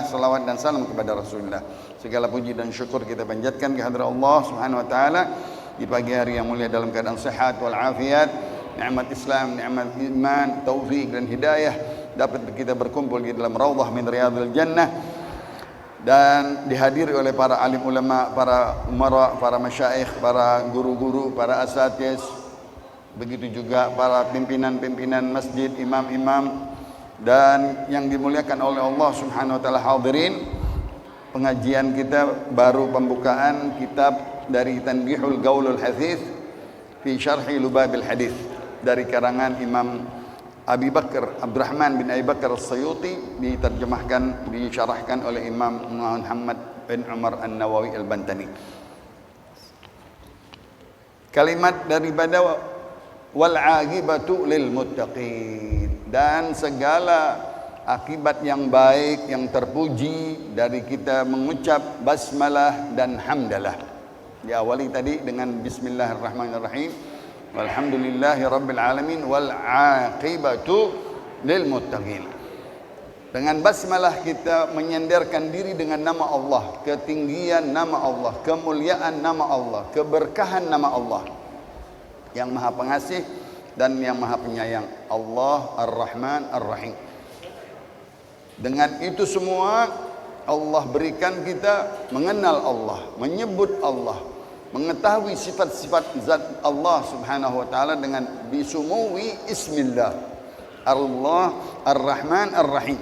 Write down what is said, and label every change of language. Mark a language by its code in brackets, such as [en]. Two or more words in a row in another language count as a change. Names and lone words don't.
[id] Salawat dan salam kepada Rasulullah. Segala puji dan syukur kita panjatkan kehadirat Allah [ar] سبحانه وتعالى [id] di pagi hari yang mulia dalam keadaan sehat wal afiat, nikmat Islam, nikmat iman, taufik dan hidayah, dapat kita berkumpul di dalam [ar] روضة من رياض الجنة [id] dan dihadiri oleh para alim ulama, para umara, para masyaikh, para guru-guru, para asatiz, begitu juga para pimpinan-pimpinan masjid, imam-imam, dan yang dimuliakan oleh Allah [ar] سبحانه وتعالى, [id] hadirin, pengajian kita baru pembukaan kitab dari Tanbihul Gaulul Hadits fi Syarhi Lubabil Hadits dari karangan Imam Abi Bakar Abdurrahman bin Abi Bakar As-Sayuti, diterjemahkan, disyarahkan oleh Imam Muhammad bin Umar An-Nawawi Al-Bantani. Kalimat daripada [ar] والعاقبة للمتقين, [id] dan segala akibat yang baik yang terpuji dari kita mengucap basmalah dan hamdalah. Diawali tadi dengan [ar] بسم الله الرحمن الرحيم والحمد لله رب العالمين والعاقبة للمتقين. [id] Dengan basmalah kita menyandarkan diri dengan nama Allah, ketinggian nama Allah, kemuliaan nama Allah, keberkahan nama Allah yang Maha Pengasih dan yang Maha Penyayang, Allah Ar-Rahman Ar-Rahim. Dengan itu semua Allah berikan kita mengenal Allah, menyebut Allah, mengetahui sifat-sifat zat Allah [ar] سبحانه وتعالى [id] dengan [ar] بسمو اسم الله, [id] Allah Ar-Rahman Ar-Rahim.